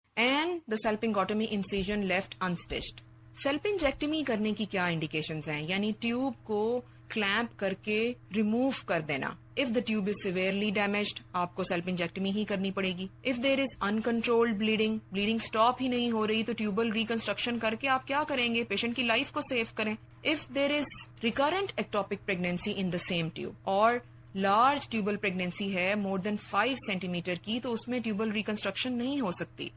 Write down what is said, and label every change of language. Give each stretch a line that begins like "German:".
English: And the salpingotomy incision left unstitched.
Urdu: سیلپنجیکٹمی کرنے کی کیا انڈیکیشنز ہیں؟ یعنی ٹیوب کو کلیمپ کر کے ریموو کر دینا.
English: if the tube is severely damaged
Urdu: آپ کو سیلپنجیکٹمی ہی کرنی پڑے گی.
English: if there is uncontrolled bleeding
Urdu: stop ہی نہیں ہو رہی تو ٹیوبل ریکنسٹرکشن کر کے آپ کیا کریں گے؟ پیشنٹ کی لائف کو سیو کریں.
English: if there is recurrent ectopic pregnancy in the same tube
Urdu: اور لارج ٹیوبل پریگنینسی ہے
English: more than 5 centimetre
Urdu: کی، تو اس میں ٹیوبل ریکنسٹرکشن نہیں ہو سکتی.